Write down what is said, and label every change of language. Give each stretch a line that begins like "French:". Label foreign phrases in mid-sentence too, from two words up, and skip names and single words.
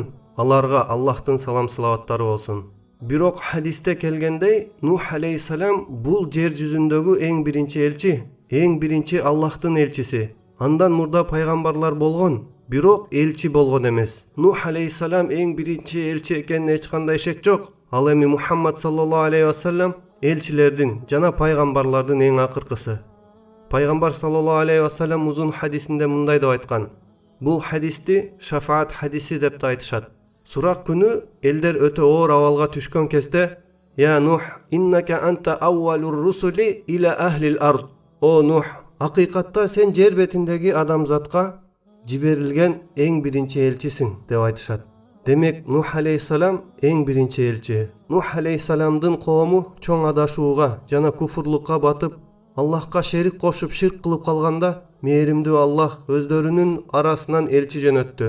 Kyrgyz: Аларга Аллахтын салам салаваттары болсун. Бирок хадисте келгендей, Нух алейхиссалам бул жер жүзүндөгү эң биринчи элчи, эң биринчи Аллахтын элчиси. Андан мурда пайгамбарлар болгон, бирок элчи болгон эмес. Нух алейхиссалам эң биринчи элчи экенине эч кандай шек жок. Ал эми Мухаммад
Arabic: صلى الله عليه وسلم
Kyrgyz: элчилердин жана пайгамбарлардын эң акыркысы. Пайгамбар
Arabic: صلى الله عليه وسلم
Kyrgyz: узун хадисинде мындай деп айткан. Бул хадисти шафаат хадиси деп айтышат. Сурак күнү элдер өтө оор абалга түшкөн кезде
Arabic: يا نوح، إنك أنت أول الرسل إلى أهل الأرض.
Kyrgyz: О Нух, акыйкатта сен жер бетиндеги адамзатка жиберилген эң биринчи элчисиң деп айтышат. Демек Нух алейхиссалам эң биринчи элчи. Нух алейхиссаламдын коому чоң адашууга жана куфурлукка батып, Аллахка шерик кошуп ширк кылып калганда, мээримдүү Аллах өздөрүнүн арасынан элчи жөнөттү.